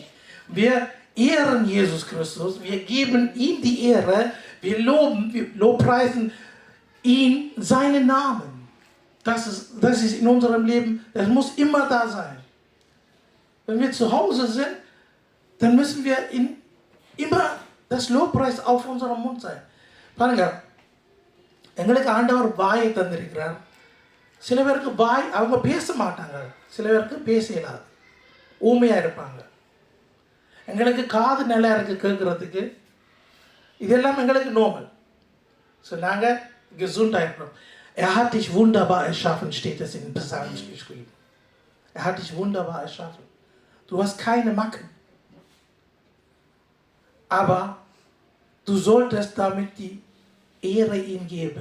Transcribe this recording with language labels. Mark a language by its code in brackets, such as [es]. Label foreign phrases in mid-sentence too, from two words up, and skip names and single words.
[de] Wir ehren Jesus Christus, wir geben ihm die Ehre, wir lobpreisen ihn, seinen Namen. Das ist in unserem Leben, das muss immer da sein. Wenn wir zu Hause sind, dann müssen wir immer das Lobpreis auf unserem Mund sein. [ta] பாருங்க எங்களுக்கு ஆண்டவர் வாயை தந்திருக்கிறார். சில பேருக்கு வாய் அவங்க பேச மாட்டாங்க, சில பேருக்கு பேச இயலாது, ஊமையாக இருப்பாங்க. எங்களுக்கு காது நல்லா இருக்குது கேட்குறதுக்கு, இதெல்லாம் எங்களுக்கு நோமல். ஸோ நாங்கள் gesundheit இருக்கிறோம். [de] hat dich wunderbar erschaffen, steht es in Psalmen geschrieben. Hat dich wunderbar erschaffen. Du hast keine Macken. Aber du solltest damit die Ehre ihm geben.